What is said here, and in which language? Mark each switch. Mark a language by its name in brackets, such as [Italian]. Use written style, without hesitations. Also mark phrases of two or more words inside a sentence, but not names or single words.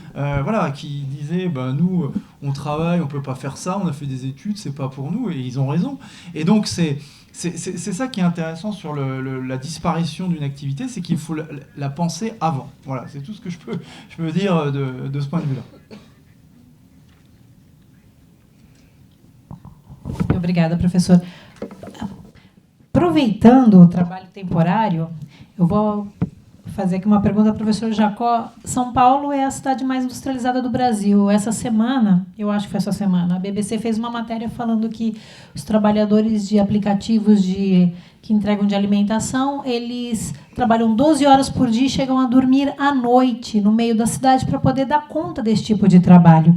[French] Qui disaient, nous, on travaille, on peut pas faire ça, on a fait des études, c'est pas pour nous. Et ils ont raison. Et donc, c'est ça qui est intéressant sur la disparition d'une activité, c'est qu'il faut la penser avant. Voilà, c'est tout ce que je peux dire de ce point de vue-là. [Portuguese] Obrigada, professor. Aproveitando o trabalho temporário, eu vou fazer aqui uma pergunta ao professor Jacó. São Paulo é a cidade mais industrializada do Brasil. Essa semana, eu acho que foi essa semana, a BBC fez uma matéria falando que os trabalhadores de aplicativos que entregam de alimentação, eles trabalham 12 horas por dia e chegam a dormir à noite no meio da cidade para poder dar conta desse tipo de trabalho.